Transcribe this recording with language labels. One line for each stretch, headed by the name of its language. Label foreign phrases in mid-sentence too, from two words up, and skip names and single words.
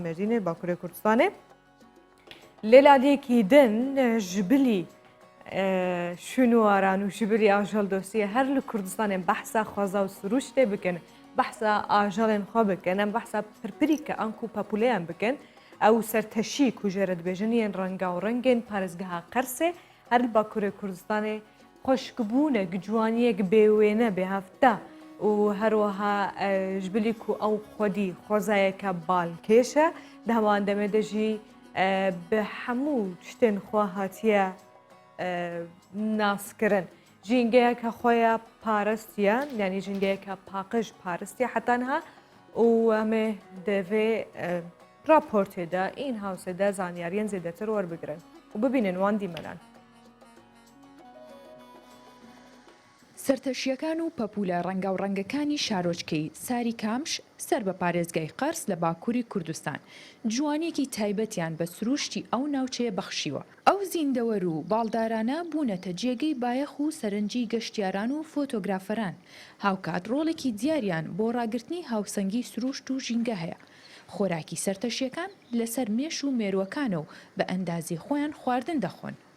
Kurdish: Mêrdînê Bakurê Kurdistanê lêladiyekî din ji bilî şûnwaran û ji bilî ajaldosiyê her li Kurdistanê behsa xwaza û sirûştê bikin behsa ajalên xwe bikin em behsa pirpirîke an ku popûleyan bikin ew serteşî ku jê re dibêjin yên renga û rengên parêzgeha Qersê her li Bakurê Kurdistanê
Central Kurdish: خۆشکبوونێک جوانیەک بێوێنە بێهەفتە و هەروەها
Kurdish: ji bilî ku ew xwedî xwezayeke balkêş e di heman demê de jî bi hemû tiştên xwe hatiye naskirin. Jîngeyeke xwe ya parastiye yanî jîngeyeke paqij parastiye heta niha û em ê di vê raportê de in-housê de zanyariyên zêdetir werbigirin û bibînin wan dîmenan.
Central Kurdish: سەرتەشیەکان و پەپولە ڕەنگە و ڕەنگەکانی شارۆچکەی ساری کامش سەر بە پارێزگای قەرس لە باکووری کوردستان جوانێکی تایبەتیان بە سروشتی ئەو ناوچەیە بەخشیوە ئەو زیندەوەر و باڵدارانە بوونەتە جێگەی بایەخ و سەرنجی گەشتیاران و فۆتۆگرافەران هاوکات ڕۆڵێکی دیاریان بۆ ڕاگررتنی هاوسەنگی سروشت و ژینگە هەیە خۆراکی سەرتەشیەکان لەسەر مێش و مێروەکانە و بە ئەندازی خۆیان خواردن دەخۆن